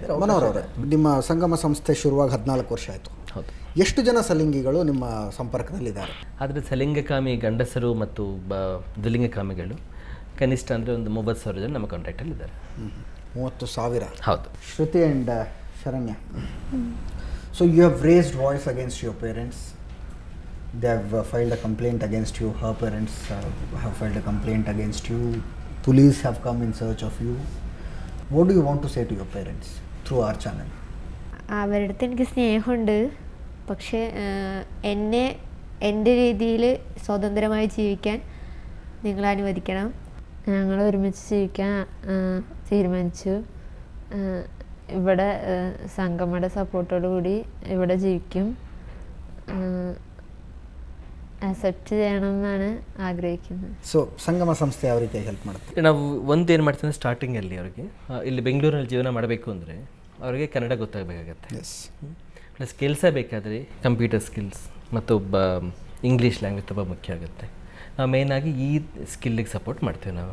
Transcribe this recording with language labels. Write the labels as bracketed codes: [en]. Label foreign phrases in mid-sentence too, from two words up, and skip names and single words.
[kn] ಮನೋಹರ್ ಅವರೇ, ನಿಮ್ಮ ಸಂಗಮ ಸಂಸ್ಥೆ ಶುರುವಾಗಿ 14 ವರ್ಷ ಆಯಿತು. ಹೌದು. ಎಷ್ಟು ಜನ ಸಲಿಂಗಿಗಳು ನಿಮ್ಮ ಸಂಪರ್ಕದಲ್ಲಿದ್ದಾರೆ? ಆದರೆ ಸಲಿಂಗಕಾಮಿ ಗಂಡಸರು ಮತ್ತು ದುಲಿಂಗಕಾಮಿಗಳು ಕನಿಷ್ಠ ಅಂದರೆ ಒಂದು 30,000 ಜನ ನಮ್ಮ ಕಾಂಟ್ಯಾಕ್ಟಲ್ಲಿ ಇದ್ದಾರೆ. 30,000? ಹೌದು. [en] Shruti and Sharanya, so you have raised voice against your parents. They have filed a complaint against you. Her parents have filed a complaint against you. Police have come in search of you. What do you want to say to your parents through our channel? [ml] അവരുടെ അടുത്ത് എനിക്ക് സ്നേഹമുണ്ട്. പക്ഷേ എന്നെ എൻ്റെ രീതിയിൽ സ്വതന്ത്രമായി ജീവിക്കാൻ നിങ്ങൾ അനുവദിക്കണം. ഞങ്ങൾ ഒരുമിച്ച് ജീവിക്കാൻ തീരുമാനിച്ചു. ഇവിടെ സംഗമയുടെ സപ്പോർട്ടോടു കൂടി ഇവിടെ ജീവിക്കും. ಅಕ್ಸೆಪ್ಟ್ ചെയ്യണം എന്നാണ് ആഗ്രഹിക്കുന്നത്. [kn] ಸೊ ಸಂಗಮ ಸಂಸ್ಥೆ ಯಾವ ರೀತಿಯಾಗಿ ಹೆಲ್ಪ್ ಮಾಡುತ್ತೆ? ನಾವು ಒಂದು ಏನು ಮಾಡ್ತೀವಿ ಅಂದರೆ ಸ್ಟಾರ್ಟಿಂಗಲ್ಲಿ ಅವರಿಗೆ ಇಲ್ಲಿ ಬೆಂಗಳೂರಲ್ಲಿ ಜೀವನ ಮಾಡಬೇಕು ಅಂದರೆ ಅವರಿಗೆ ಕನ್ನಡ ಗೊತ್ತಾಗಬೇಕಾಗತ್ತೆ. ಎಸ್. ಪ್ಲಸ್ ಕೆಲಸ ಬೇಕಾದರೆ [en] computer skills [kn] ಮತ್ತು [en] English language [kn] ತುಂಬ ಮುಖ್ಯ ಆಗುತ್ತೆ. ನಾವು ಮೇಯ್ನಾಗಿ ಈ ಸ್ಕಿಲ್ಲಿಗೆ ಸಪೋರ್ಟ್ ಮಾಡ್ತೀವಿ ನಾವು.